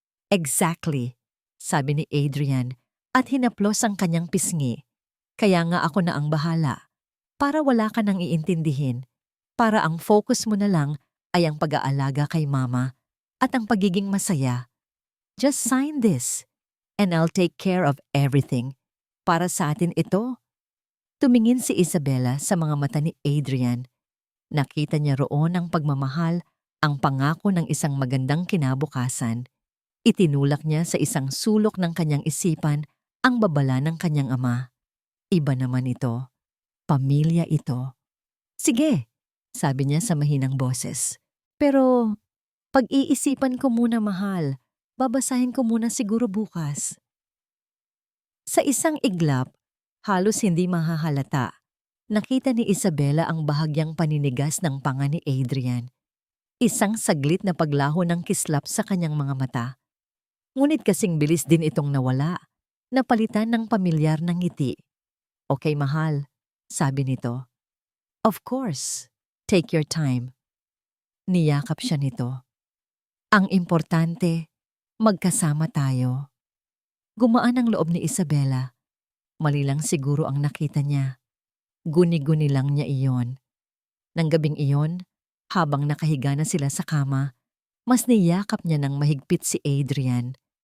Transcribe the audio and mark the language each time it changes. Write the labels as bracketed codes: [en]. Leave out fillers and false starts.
[tl] Exactly, sabi ni Adrian at hinaplos ang kanyang pisngi. Kaya nga ako na ang bahala. Para wala ka nang iintindihin. Para ang focus mo na lang ay ang pag-aalaga kay Mama at ang pagiging masaya. [en] Just sign this and I'll take care of everything. [tl] Para sa atin ito. Tumingin si Isabela sa mga mata ni Adrian. Nakita niya roon ang pagmamahal, ang pangako ng isang magandang kinabukasan. Itinulak niya sa isang sulok ng kanyang isipan ang babala ng kanyang ama. Iba naman ito. Pamilya ito. Sige, sabi niya sa mahinang boses. Pero pag-iisipan ko muna, mahal. Babasahin ko muna siguro bukas. Sa isang iglap, halos hindi mahahalata, nakita ni Isabela ang bahagyang paninigas ng panga ni Adrian. Isang saglit na paglaho ng kislap sa kanyang mga mata. Ngunit kasing bilis din itong nawala, napalitan ng pamilyar na ngiti. Okay, mahal, sabi nito. [en] Of course, take your time. [tl] Niyakap siya nito. Ang importante, magkasama tayo. Gumaan ang loob ni Isabela. Mali lang siguro ang nakita niya. Guni-guni lang niya iyon. Nang gabing iyon, habang nakahiga na sila sa kama, mas niyakap niya ng mahigpit si Adrian.